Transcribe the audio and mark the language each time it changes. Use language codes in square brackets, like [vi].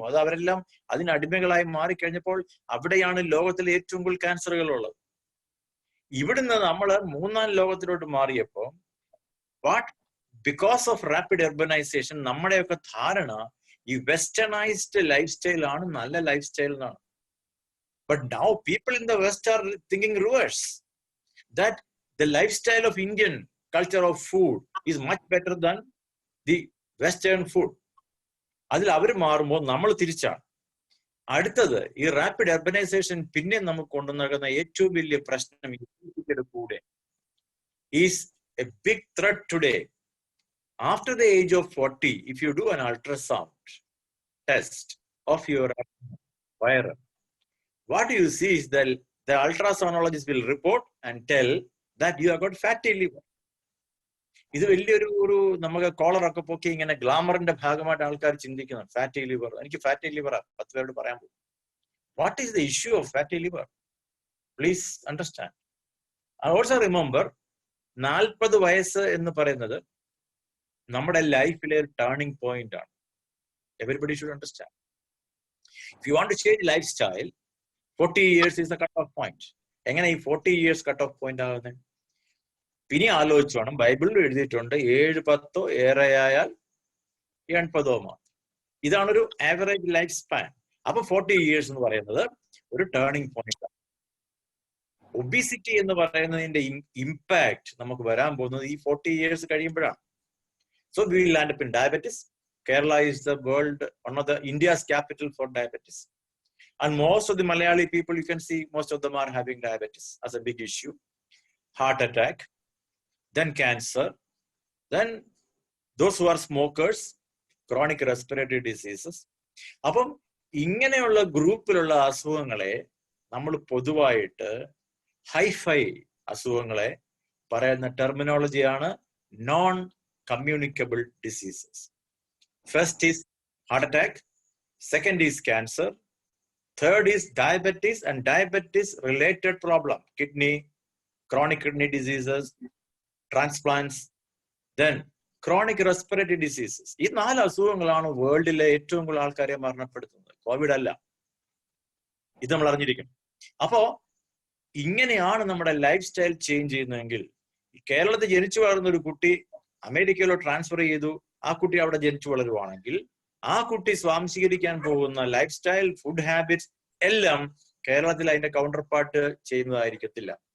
[ml] അത് അവരെല്ലാം അതിന് അടിമകളായി മാറിക്കഴിഞ്ഞപ്പോൾ അവിടെയാണ് ലോകത്തിലെ ഏറ്റവും കൂടുതൽ ക്യാൻസറുകൾ ഉള്ളത്. ഇവിടുന്ന് നമ്മൾ 3ാം ലോകത്തിലോട്ട് മാറിയപ്പോൾ [en] because of rapid urbanisation [ml] നമ്മുടെയൊക്കെ ധാരണ ഈ വെസ്റ്റേണൈസ്ഡ് ലൈഫ് സ്റ്റൈൽ ആണ് നല്ല ലൈഫ് സ്റ്റൈൽ എന്നാണ്. [en] But now people in the West are thinking reverse. That the lifestyle of Indian culture of food is much better than the Western food. [ml] അതിൽ അവർ മാറുമ്പോൾ നമ്മൾ തിരിച്ചാണ്. അടുത്തത് ഈ റാപ്പിഡ് അർബനൈസേഷൻ പിന്നെ നമുക്ക് കൊണ്ടുവന്ന ഏറ്റവും വലിയ പ്രശ്നം കൂടെ [en] Is a big threat today. After the age of 40, if you do an ultrasound test of your wire, what you see is that the ultrasonologist will report and tell that you have got fatty liver. [ml] ഇത് വലിയൊരു നമുക്ക് കോളറൊക്കെ പൊക്കി ഇങ്ങനെ ഗ്ലാമറിന്റെ ഭാഗമായിട്ട് ആൾക്കാർ ചിന്തിക്കുന്നു. [en] fatty liver, [ml] എനിക്ക് fatty ലിവറാ 10 പേരോട് പറയാൻ പോകും. [en] What is the issue of fatty liver? Please understand. I also remember [ml] 40 വയസ്സ് എന്ന് പറയുന്നത് നമ്മുടെ ലൈഫിലെ ഒരു ടേണിംഗ് പോയിന്റ് ആണ്. [en] Everybody should understand. If you want to change life style, 40 years is the cut off point. [ml] എങ്ങനെ ഈ [en] 40 years cut off point [ml] ആകുന്നത്? പിന്നെ ആലോചിച്ചു വേണം. ബൈബിളിൽ എഴുതിയിട്ടുണ്ട് 7-10 ഏറെയായാൽ 80 മാത്രം. ഇതാണ് ഒരു ആവറേജ് ലൈഫ് സ്പാൻ. അപ്പൊ 40 years എന്ന് പറയുന്നത് ഒരു ടേണിംഗ് പോയിന്റ്. ഒബിസിറ്റി എന്ന് പറയുന്നതിന്റെ ഇമ്പാക്ട് നമുക്ക് വരാൻ പോകുന്നത് ഈ 40 years കഴിയുമ്പോഴാണ്. [en] So we will land up in diabetes. Kerala is the world, one of the India's capital for diabetes. And most of the Malayali people, you can see, most of them are having diabetes as a big issue. Heart attack, then cancer, then those who are smokers, chronic respiratory diseases. [ml] അപ്പം ഇങ്ങനെയുള്ള ഗ്രൂപ്പിലുള്ള അസുഖങ്ങളെ നമ്മൾ പൊതുവായിട്ട് hi-fi അസുഖങ്ങളെ പറയുന്ന ടെർമിനോളജിയാണ് non communicable diseases. [en] First is heart attack, second is cancer, third is diabetes and diabetes related problem, kidney, chronic kidney diseases, transplants, then chronic respiratory diseases. [ml] ഈ 4 അസുഖങ്ങളാണ് വേൾഡിലെ ഏറ്റവും കൂടുതൽ ആൾക്കാരെ മരണപ്പെടുത്തുന്നത്. കോവിഡ് അല്ല, ഇത് നമ്മൾ അറിഞ്ഞിരിക്കണം. അപ്പോ ഇങ്ങനെയാണ് നമ്മുടെ ലൈഫ് സ്റ്റൈൽ ചേഞ്ച് ചെയ്യുന്നതെങ്കിൽ, കേരളത്തിൽ ജനിച്ചു വളർന്ന ഒരു കുട്ടി അമേരിക്കയിലോ ട്രാൻസ്ഫർ ചെയ്തു, ആ കുട്ടി അവിടെ ജനിച്ചു വളരുവാണെങ്കിൽ ആ കുട്ടി സ്വാംശീകരിക്കാൻ പോകുന്ന ലൈഫ് സ്റ്റൈൽ, ഫുഡ് ഹാബിറ്റ്സ് എല്ലാം കേരളത്തിൽ അതിന്റെ കൗണ്ടർ പാർട്ട് ചെയ്യുന്നതായിരിക്കത്തില്ല.